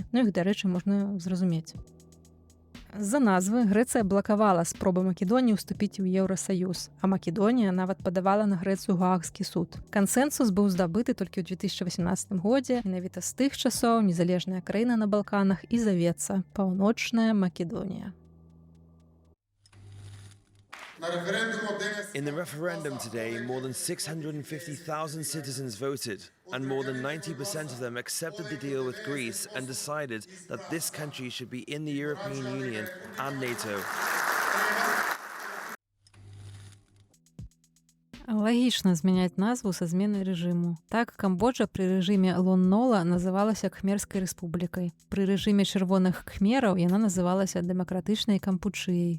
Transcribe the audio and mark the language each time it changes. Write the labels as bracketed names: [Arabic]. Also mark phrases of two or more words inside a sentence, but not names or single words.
[Belarusian] Ну іх, дарэчы, можна зразумець. З-за назвы Грэцыя блакавала спробы Македоніі ўступіць у Еўрасаюз, а Македонія нават падавала на Грэцыю Гаагскі суд. Кансэнсус быў здабыты толькі ў 2018 годзе, менавіта з тых часоў незалежная краіна на Балканах і завецца Паўночная Македонія. [English] In the referendum today, more than 650,000 citizens voted, and more than 90% of them accepted the deal with Greece and decided that this country should be in the European Union and NATO. [Belarusian] Лагічна змяняць назву са зменай рэжыму. Так, Камбоджа пры рэжыме Лон-Нола называлася Кхмерскай рэспублікай. Пры рэжыме чырвоных кхмераў яна называлася дэмакратычнай Кампучыяй.